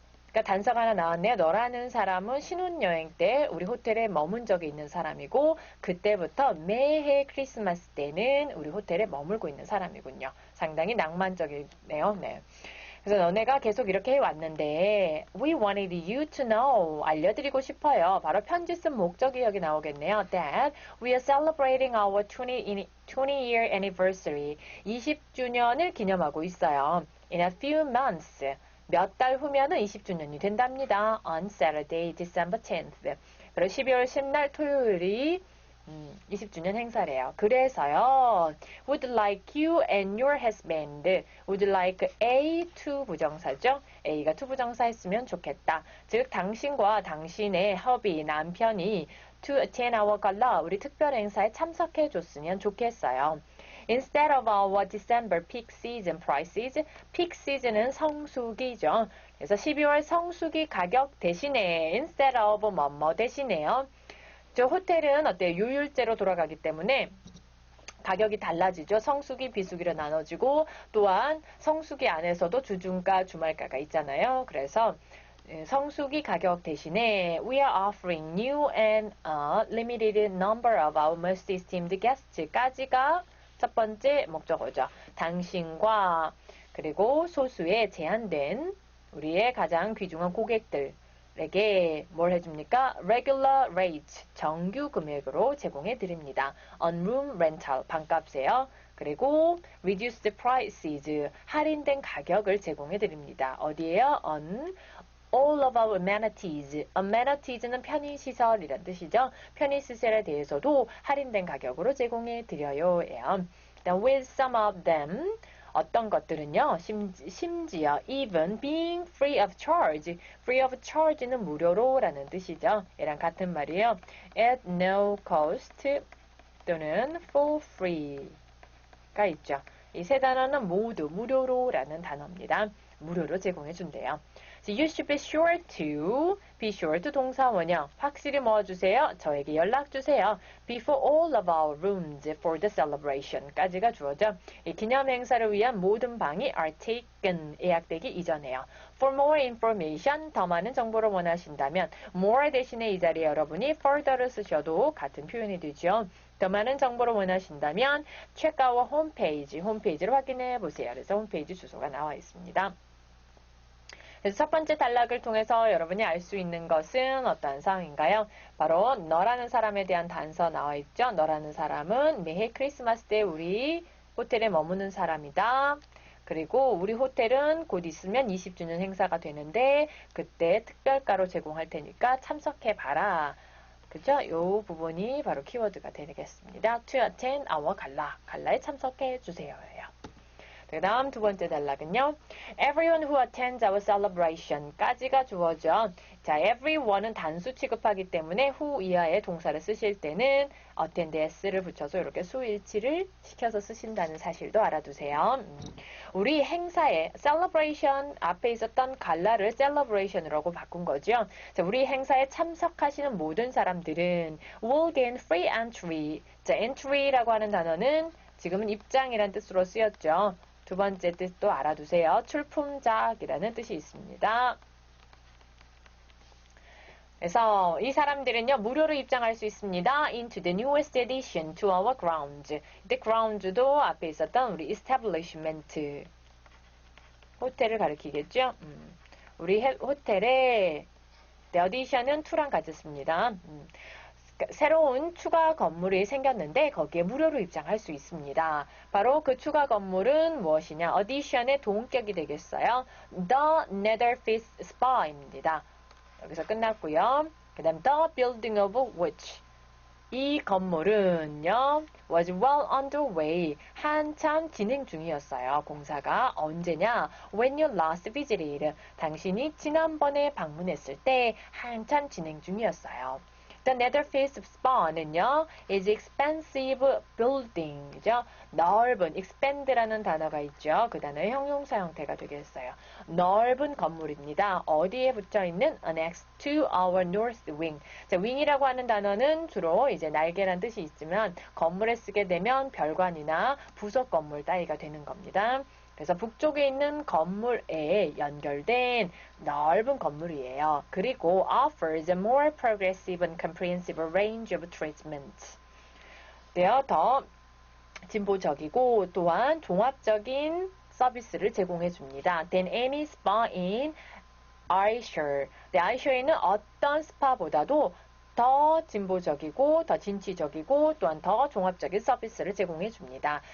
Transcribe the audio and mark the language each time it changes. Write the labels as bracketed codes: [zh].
[ko] 그러니까 단서가 하나 나왔네요. 너라는 사람은 신혼여행 때 우리 호텔에 머문 적이 있는 사람이고 그때부터 매해 크리스마스 때는 우리 호텔에 머물고 있는 사람이군요. 상당히 낭만적이네요. 네. 그래서 너네가 계속 이렇게 해왔는데 [en] we wanted you to know [ko] 알려드리고 싶어요. 바로 편지 쓴 목적이 여기 나오겠네요. [en] That we are celebrating our 20-year anniversary [ko] 20주년을 기념하고 있어요. [en] In a few months [ko] 몇 달 후면은 20주년이 된답니다. [en] On Saturday, December 10th [ko] 그리고 12월 10날 토요일이 20주년 행사래요. 그래서요. [en] Would like you and your husband. Would like A to 부정사죠. [ko] A가 to 부정사 했으면 좋겠다. 즉 당신과 당신의 hubby, 남편이 [en] to attend our gala, [ko] 우리 특별 행사에 참석해 줬으면 좋겠어요. [en] Instead of our December peak season prices, peak season은 [ko] 성수기죠. 그래서 12월 성수기 가격 대신에 [en] instead of [ko] 뭐뭐 대신에요. 저 호텔은 어때요? 요율제로 돌아가기 때문에 가격이 달라지죠. 성수기, 비수기로 나눠지고 또한 성수기 안에서도 주중가, 주말가가 있잖아요. 그래서 성수기 가격 대신에 [en] We are offering new and limited number of our most esteemed guests까지가 [ko] 첫 번째 목적어죠. 당신과 그리고 소수의 제한된 우리의 가장 귀중한 고객들에게 뭘 해줍니까? [en] Regular rate, [ko] 정규 금액으로 제공해 드립니다. [en] On room rental, [ko] 방값에요. 그리고 [en] reduced prices, [ko] 할인된 가격을 제공해 드립니다. 어디에요? [en] On all of our amenities. [ko] Amenities는 편의시설이란 뜻이죠. 편의시설에 대해서도 할인된 가격으로 제공해 드려요. [en] with some of them. [ko] 어떤 것들은요, 심지어 [en] even being free of charge. [ko] free of charge는 무료로 라는 뜻이죠. 얘랑 같은 말이에요. [en] at no cost 또는 for free가 있죠. [ko] 이 세 단어는 모두 무료로 라는 단어입니다. 무료로 제공해 준대요. [en] So you should be sure to 동사 원형. [ko] 확실히 뭐 주세요? 저에게 연락 주세요. [en] Before all of our rooms for the celebration까지가 [ko] 주어져. 이 기념 행사를 위한 모든 방이 [en] are taken, [ko] 예약되기 이전에요. [en] For more information, [ko] 더 많은 정보를 원하신다면 more 대신에 이 자리에 여러분이 further를 쓰셔도 같은 표현이 되죠. 더 많은 정보를 원하신다면 [en] check our homepage, [ko] 홈페이지를 확인해 보세요. 그래서 홈페이지 주소가 나와 있습니다. 그래서 첫 번째 단락을 통해서 여러분이 알 수 있는 것은 어떠한 상황인가요? 바로 너라는 사람에 대한 단서 나와 있죠. 너라는 사람은 매해 크리스마스 때 우리 호텔에 머무는 사람이다. 그리고 우리 호텔은 곧 있으면 20주년 행사가 되는데 그때 특별가로 제공할 테니까 참석해봐라. 그죠? 이 부분이 바로 키워드가 되겠습니다. [en] To attend our [ko] 갈라에 참석해 주세요. 그 다음 두 번째 단락은요. [en] Everyone who attends our celebration까지가 [ko] 주어져. 자, everyone은 단수 취급하기 때문에 who 이하의 동사를 쓰실 때는 attend s를 붙여서 이렇게 수일치를 시켜서 쓰신다는 사실도 알아두세요. 우리 행사에 celebration 앞에 있었던 갈라를 celebration이라고 바꾼 거죠. 자, 우리 행사에 참석하시는 모든 사람들은 [en] will gain free entry. [ko] 자, entry라고 하는 단어는 지금은 입장이란 뜻으로 쓰였죠. 두 번째 뜻도 알아두세요. 출품작이라는 뜻이 있습니다. 그래서 이 사람들은요, 무료로 입장할 수 있습니다. [en] into the newest addition to our grounds. [ko] 이때 grounds도 앞에 있었던 우리 establishment. 호텔을 가리키겠죠? 우리 호텔에 the addition은 to랑 같이 씁니다. 새로운 추가 건물이 생겼는데 거기에 무료로 입장할 수 있습니다. 바로 그 추가 건물은 무엇이냐? addition의 동격이 되겠어요. The Netherfields Spa입니다. 여기서 끝났고요. 그 다음 [en] the building of which [ko] 이 건물은요 [en] was well underway [ko] 한참 진행 중이었어요. 공사가 언제냐? [en] When you last visited [ko] 당신이 지난번에 방문했을 때 한참 진행 중이었어요. [en] The Netherfields Spa는요, is expensive building이죠. [ko] 넓은, expand라는 단어가 있죠. 그 단어의 형용사 형태가 되겠어요. 넓은 건물입니다. 어디에 붙어 있는 [en] next to our north wing. [ko] 자, wing이라고 하는 단어는 주로 이제 날개란 뜻이 있지만 건물에 쓰게 되면 별관이나 부속 건물 따위가 되는 겁니다. 그래서 북쪽에 있는 건물에 연결된 넓은 건물이에요. 그리고 [en] offers a more progressive and comprehensive range of treatments. [ko] 더 진보적이고 또한 종합적인 서비스를 제공해 줍니다. [en] Than any spa in Ayrshire. [ko] Ayrshire는 어떤 스파보다도 더 진보적이고 더 진취적이고 또한 더 종합적인 서비스를 제공해 줍니다.